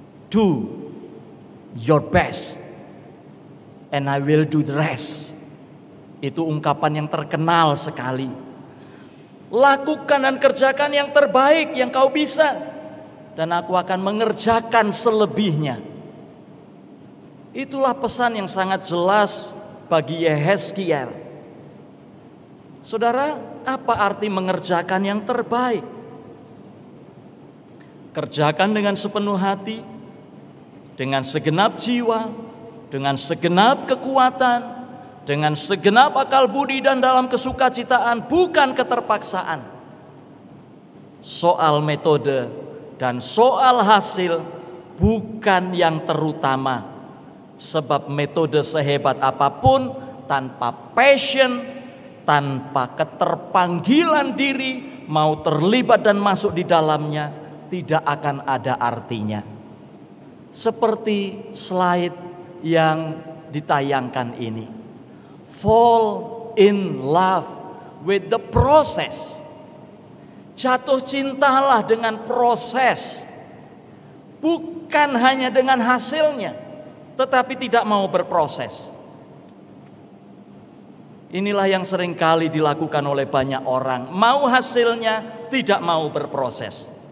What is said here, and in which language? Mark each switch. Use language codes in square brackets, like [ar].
[en] Do your best and I will do the rest. [id] Itu ungkapan yang terkenal sekali. Lakukan dan kerjakan yang terbaik yang kau bisa, dan aku akan mengerjakan selebihnya. Itulah pesan yang sangat jelas bagi Yehezkiel. Saudara, apa arti mengerjakan yang terbaik? Kerjakan dengan sepenuh hati, dengan segenap jiwa, dengan segenap kekuatan, dengan segenap akal budi dan dalam kesukacitaan, bukan keterpaksaan. Soal metode dan soal hasil bukan yang terutama. Sebab metode sehebat apapun tanpa passion, tanpa keterpanggilan diri, mau terlibat dan masuk di dalamnya, tidak akan ada artinya. Seperti slide yang ditayangkan ini. [en] Fall in love with the process. [id] Jatuh cintalah dengan proses, bukan hanya dengan hasilnya, tetapi tidak mau berproses. Inilah yang seringkali dilakukan oleh banyak orang. Mau hasilnya, tidak mau berproses.